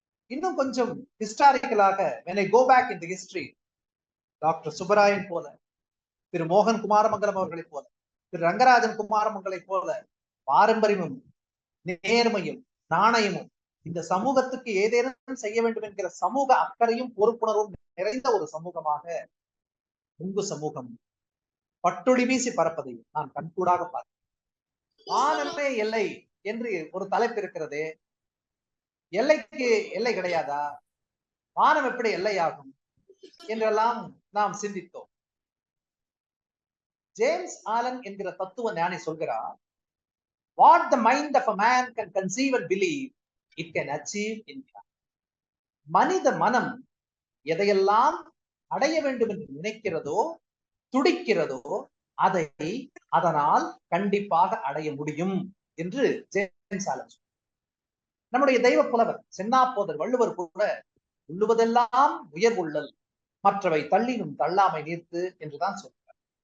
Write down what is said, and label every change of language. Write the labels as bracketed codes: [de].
[ta] இன்னும் கொஞ்சம் ஹிஸ்டாரிக்கலாக [en] when I go back in the history, [ta] doctor Subbarayan போல, திரு மோகன் குமாரமங்கலம் அவர்களை போல, திரு ரங்கராஜன் குமாரமங்கலை போல பாரம்பரியமும் நேர்மையும் நாணயமும் இந்த சமூகத்துக்கு ஏதேனும் செய்ய வேண்டும் என்கிற சமூக அக்கறையும் பொறுப்புணர்வும் நிறைந்த ஒரு சமூகமாக கொங்கு சமூகம் பட்டொளி வீசி பறப்பதை நான் கண்கூடாக பார்த்தேன். வானமே எல்லை என்று ஒரு தலைப்பு இருக்கிறது. எல்லைக்கு எல்லை கிடையாதா? வானம் எப்படி எல்லையாகும் என்றெல்லாம் நாம் சிந்தித்தோம். ஜேம்ஸ் ஆலன் என்கிற தத்துவ ஞானி சொல்கிறார், [en] what the mind of a man can conceive and believe, it can achieve in God. [ta] மனித மனம் எதையெல்லாம் அடைய வேண்டும் என்று நினைக்கிறதோ, துடிக்கிறதோ, அதை அதனால் கண்டிப்பாக அடைய முடியும் என்று ஜேம்ஸ் ஆலன். நம்முடைய தெய்வ புலவர் சென்னாப்போதர் வள்ளுவர் கூட உள்ளுவதெல்லாம் உயர்வுள்ளல், மற்றவை தள்ளினும் தள்ளாமை நீர்த்து என்றுதான் சொல்றார்.